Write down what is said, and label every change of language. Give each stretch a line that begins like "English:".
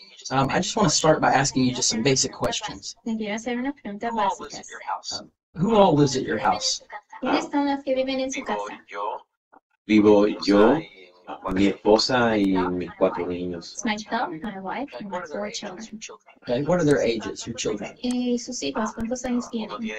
English: I just want to start by asking you just some basic questions.
Spanish: Le quiero hacer unas preguntas básicas.
English: Who all lives at your house?
Spanish: ¿Quiénes son los que viven en su casa? Vivo yo, mi esposa y mis 4 niños.
English: It's myself, my wife, and my 4 children. Okay, what are their ages, your children?
Spanish: ¿Y sus hijos cuántos años tienen?